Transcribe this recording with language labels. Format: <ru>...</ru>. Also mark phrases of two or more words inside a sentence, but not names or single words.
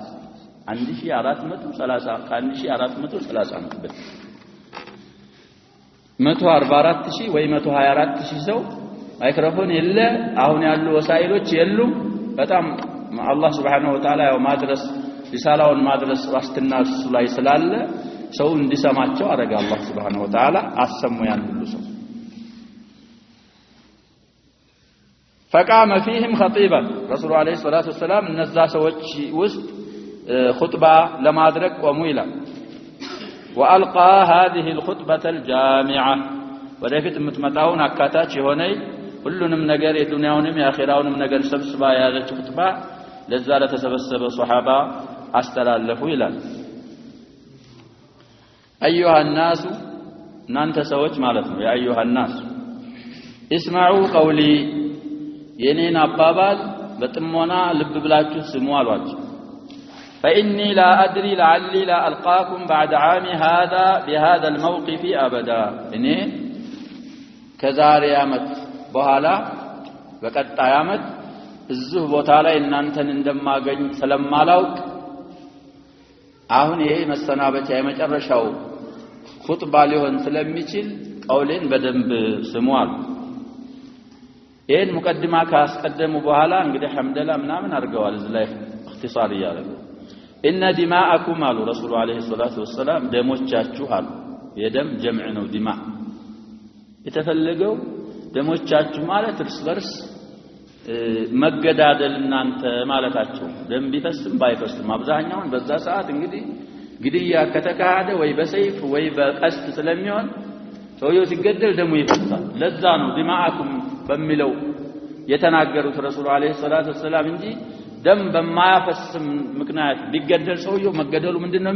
<am>1430 ከ1430 ዓመት በፊት 144,000 ወይ 124,000 ሰው ማይክሮፎን የለ አሁን ያሉ ወሳይሎች የሉም በጣም አላህ</am> <ar>سبحانه وتعالى</ar> <am>ያው ማድረስ ሪሳላውን ማድረስ ዋስትና እሱ ላይ ስላለ ሰው እንዲሰማቸው አረጋ አላህ</am> <ar>سبحانه وتعالى</ar> <am>አሰሙ ያን ሁሉ ሰው</am> <ar>فقام فيهم خطيبا رسول عليه الصلاه والسلام</ar> <am>እነዛ ሰዎች ውስጥ خطبه ለማድረግ ቆሙ ይላል</am> <ar>والقى هذه الخطبه الجامعه</ar> <am>ወደፊት የምትመጣውን አካታች የሆነ ሁሉንም ነገር የዱንያውንም የአኺራውንም ነገር ሰብስባ ያዘች ኹጥባ ለዛ ለተሰበሰበ ሱሐባ አስተላለፉ ይላል</am> <ar>ايها الناس</ar> <am>እናንተ ሰዎች ማለት ነው ያ</am> <ar>ايها الناس اسمعوا قولي</ar> <am>የኔን አባባል በጥሞና ልብ ብላችሁ ስሙ አሏቸው</am> <ar>فاني لا ادري لعلي لا القاكم بعد عامي هذا بهذا الموقف ابدا</ar> <am>እኔ ከዛሬ ዓመት በኋላ በቀጣይ ዓመት እዚህ ቦታ ላይ እናንተን እንደማገኝ ስለማላውቅ አሁን ይሄ መሰናበቻ የመጨረሻው ኹጥባ ሊሆን ስለሚችል ቀውሌን በደንብ ስሙአል ይሄን ሙቀድማ ካስቀደሙ በኋላ እንግዲህ ሐምደላ ምናምን አርገዋል እዚህ ላይ اختصار ያደረጉ</am> <ar>ان دماءكم</ar> <am>አሉ</am> <ar>الرسول عليه الصلاة والسلام</ar> <am>ደሞቻችሁ አሉ የደም ጀምዕ ነው ዲማ የተፈለገው ደሞቻችሁ ማለት እርስ በርስ መገዳደል እናንተ ማለታቸው ደም ቢፈስም ባይፈስም አብዛኛውን በዛ ሰዓት እንግዲህ ግድያ ከተካሄደ ወይ በሰይፍ ወይ በቀስት ስለሚሆን ሰውየው ሲገደል ደሙ ይፈሳል ለዛ ነው ዲማአኩም በሚለው የተናገሩት</am> <ar>الرسول عليه الصلاة والسلام</ar> <am>እንጂ ደም በማያፈስም ምክንያት ቢገደል ሰውየው መገደሉ ምንድነው</am>